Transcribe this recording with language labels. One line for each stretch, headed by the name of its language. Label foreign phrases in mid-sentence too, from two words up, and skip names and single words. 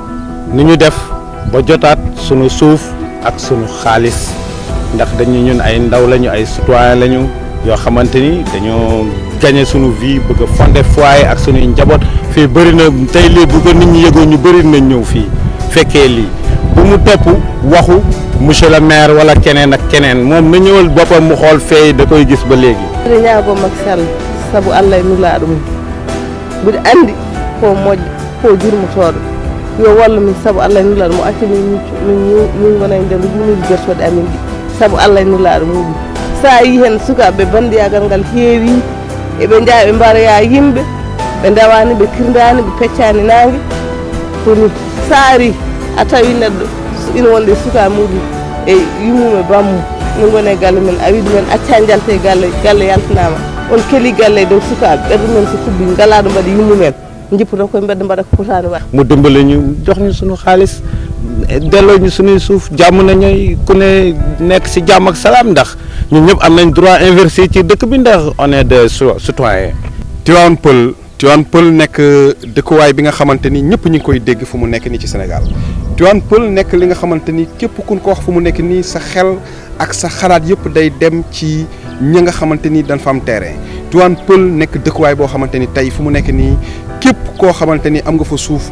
Wolof: ni ñu def ba jotaat sunu suuf ak sunu xaalis ndax dañu ñun ay ndaw lañu ay citoyen lañu yoo xamante ni dañoo gagné sunu vie bëgg a
French: fonder foyer
Wolof: ak sunuy njaboot fii bëri na tey lii bu ko nit ñi yëgoon ñu bëri nañ ñëw fii fekkee lii bu mu topp waxu
French: monsieur le maire
Wolof: wala keneen ak keneen moom na ñëwal boppam mu xool fee da koy gis ba léegi.
Fula: ñaago Macky Sall sabu Allah nulaa ɗum mbiɗa anndi ko moƴƴo ko jurmotooɗo yo walla min sabu Allah nulaa mo acca min gona e nder gumuji gertoɗe amin ɗi sabu Allah nulaaɗo muɗum sa yi hen sukaaɓe bandiyagal ngal heewi eɓe jaa ɓe mbaroya yimɓe ɓe ndewani ɓe kirdani ɓe peccani nangue kono saari a tawi neɗɗo ina wonde suka muɗum e yummum e bammum min gone galle men a wiɗi men acca jalte galle yaltanama on keeli galle dow sukaɓe ɓerɗo men so kubbi galaɗo mbaɗa yummumen jippoto koye mbedda mbaɗa ko potani waɗ
Wolof: mu dimbali ñu jox ñu suñu xaalis delloo ñu suñuy suuf jàmm nañu ku ne nekk si jàmm ak salaam ndax ñun ñëpp am nañ
French: droit investir
Wolof: ci dëkk bi ndax
French: on est des citoyens.
Wolof: Tivaouane Peulh nekk dëkkuwaay bi nga xamante ni ñëpp ñu ngi koy dégg fu mu nekk nii ci Sénégal Tivaouane Peulh nekk li nga xamante ni képp kun ko wax fu mu nekk nii sa xel ak sa xalaat yëpp day dem ci ñi nga xamante ni dañ fa am terrain Tivaouane Peulh nekk dëkkuwaay boo xamante ni tey fu mu nekk nii képp koo xamante ni am nga fa suuf